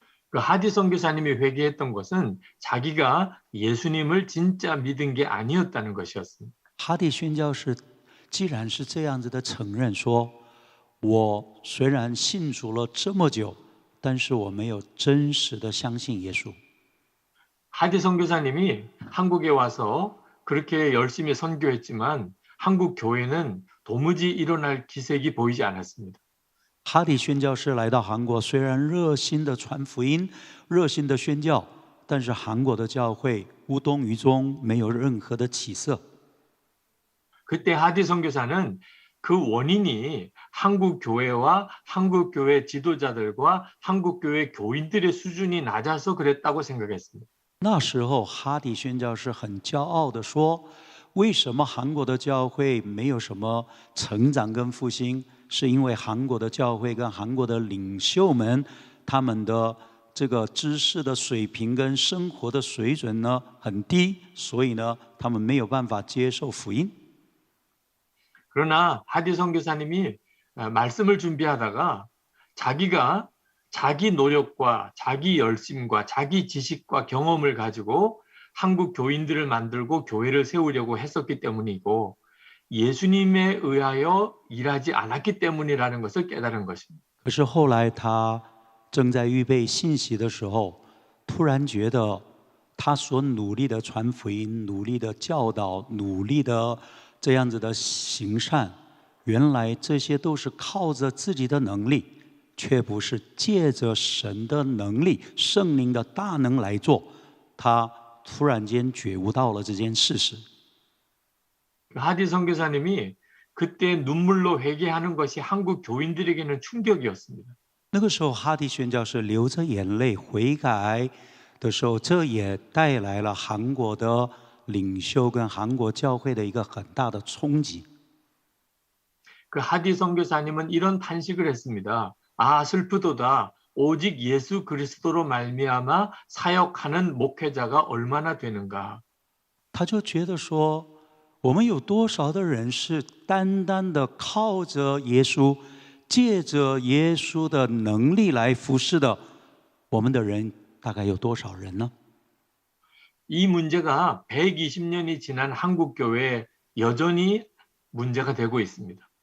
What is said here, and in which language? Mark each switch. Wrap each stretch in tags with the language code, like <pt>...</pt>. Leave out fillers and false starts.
<ko>그 하디 선교사님이 회개했던 것은 자기가 예수님을 진짜 믿은 게 아니었다는 것이었습니다.</ko> <zh>哈迪宣教士既然是这样子的承认说，我虽然信主了这么久，但是我没有真实的相信耶稣。</zh> <ko>하디 선교사님이 한국에 와서 그렇게 열심히 선교했지만 한국 교회는 도무지 일어날 기색이 보이지 않았습니다.</ko> <zh>哈迪宣教士来到韩国，虽然热心的传福音，热心的宣教，但是韩国的教会无动于衷，没有任何的起色。</zh> <ko>그때 하디 선교사는 그 원인이 한국 교회와 한국 교회 지도자들과 한국 교회 교인들의 수준이 낮아서 그랬다고 생각했습니다.</ko> <zh>那时候，哈迪宣教士很骄傲地说：“为什么韩国的教会没有什么成长跟复兴？是因为韩国的教会跟韩国的领袖们，他们的这个知识的水平跟生活的水准呢很低，所以呢，他们没有办法接受福音。”</zh> <ko>그러나 하디 선교사님이 말씀을 준비하다가 자기가 자기 노력과 자기 열심과 자기 지식과 경험을 가지고 한국 교인들을 만들고 교회를 세우려고 했었기 때문이고 예수님에 의하여 일하지 않았기 때문이라는 것을 깨달은 것입니다.</ko> <zh>可是后来他正在预备信息的时候，突然觉得他所努力的传福音、努力的教导、努力的这样子的行善，原来这些都是靠着自己的能力，却不是借着神的能力、圣灵的大能来做。他突然间觉悟到了这件事实。</zh> <ko>하디 선교사님이 그때 눈물로 회개하는 것이 한국 교인들에게는 충격이었습니다.</ko> <zh>那个时候，哈迪宣教士流着眼泪悔改的时候，这也带来了韩国的领袖跟韩国教会的一个很大的冲击。</zh> <ko>그 하디 선교사님은 이런 탄식을 했습니다. 아 슬프도다. 오직 예수 그리스도로 말미암아 사역하는 목회자가 얼마나 되는가.</ko> <zh>他就觉得说，我们有多少的人是单单的靠着耶稣，借着耶稣的能力来服侍的？我们的人大概有多少人呢？</zh> <ko>이 문제가 120년이 지난 한국 교회에 여전히 문제가 되고 있습니다.</ko>